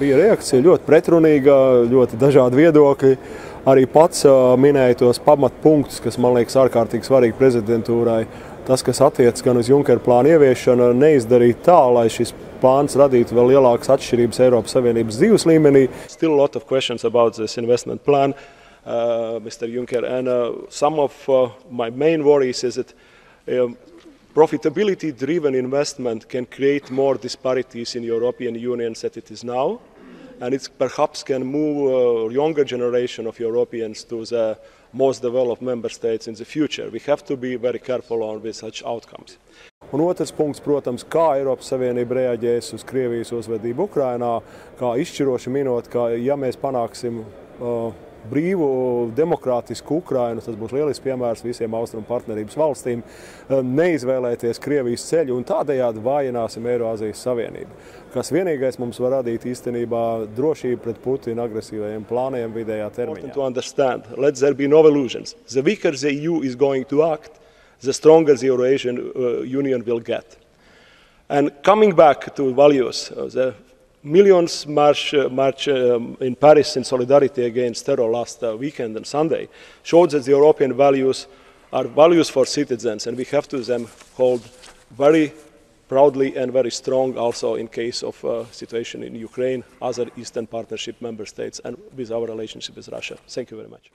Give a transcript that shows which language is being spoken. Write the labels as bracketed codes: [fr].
[lv] Bija reakcija ļoti pretrunīga, ļoti dažādi viedokļi. Arī pats minēja tos pamatpunktus, kas man liekas ārkārtīgi svarīgi prezidentūrai. Tas, kas attiec gan uz Junkera plānu ieviešanu, neizdarīt tā, lai šis plāns radītu vēl lielākas atšķirības Eiropas Savienības dzīves līmenī. [en] Still a lot of questions about this investment plan. Mr. Juncker, and some of my main worries is that profitability-driven investment can create more disparities in European Union than it is now, and it perhaps can move a younger generation of Europeans to the most developed member states in the future. We have to be very careful on with such outcomes. [lv] Un otrs punkts, protams, kā Eiropas Savienība reaģēs uz Krievijas uzvedību Ukrainā, kā izšķiroši minot, ka ja mēs panāksim brīvu, demokrātisku Ukrainu, tas būs lielisks piemērs visiem austrumu partnerības valstīm, neizvēlēties Krievijas ceļu un tādējādi vājināsim Eiroazijas Savienību, kas vienīgais mums var radīt īstenībā drošību pret Putina agresīvajiem plāniem vidējā termiņā. [en] To understand. Let there be no illusions. The weaker the EU is going to act, the stronger the Eurasian Union will get. And coming back to values, the millions march in Paris in solidarity against terror last weekend and Sunday showed that the European values are values for citizens, and we have to them hold very proudly and very strong also in case of situation in Ukraine, other Eastern Partnership member states, and with our relationship with Russia. Thank you very much.